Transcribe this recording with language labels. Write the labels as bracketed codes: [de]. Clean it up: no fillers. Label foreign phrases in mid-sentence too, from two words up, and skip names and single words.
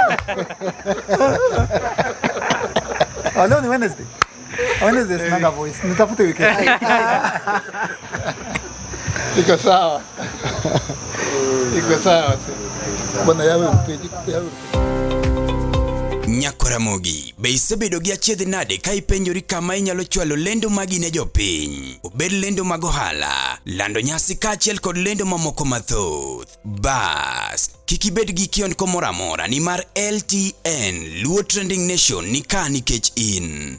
[sw] Leo ni Wednesday. Wednesday sina voice. Nitafute weekend. Iko sawa. Iko sawa. Bwana yawe mpiji. [luo] Nyakoramogi be isebedo gi achiedh nade ka ipenjori kama inyalo chwalo lendo magi ne jopiny, obed lendo mag ohala, lando nyasi kaachiel kod lendo mamoko mathoth. Bas kik ibed gi kiondko moro amora, nimar LTN Luo Trending Nation ni ka nikech in.